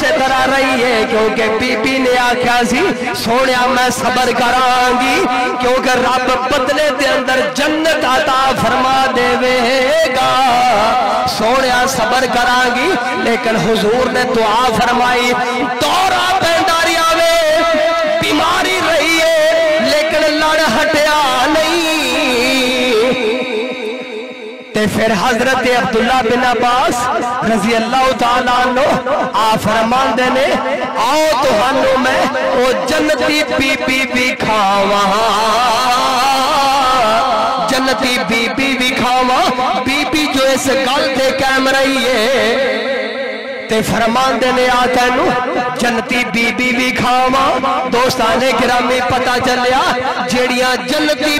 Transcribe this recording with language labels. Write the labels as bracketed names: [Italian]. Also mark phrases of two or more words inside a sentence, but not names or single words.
[Punjabi] طرح رہی ہے کیونکہ بی بی نے آکھیا سی سونیا میں صبر کراں گی کیونکہ رب بدلے دے اندر جنت عطا فرما دیوے گا سونیا صبر کراں گی لیکن حضور نے دعا فرمائی دورہ پیندا رہا وے بیماری رہی ہے لیکن لڑ ہٹیا نہیں تے فیر حضرت عبداللہ بن عباس [Arabic] رضي الله تعالى عنه [Punjabi] آ فرماندے نے آؤ تہانوں میں او جنتی بی بی وکھاواں جنتی بی بی وکھاواں بی بی جو اس گل تے قائم رہی ہے تے فرماندے نے آ تینوں جنتی بی بی وکھاواں [Urdu] دوستانِ گرامی [Punjabi] پتا چلیا جیہڑیاں جنتی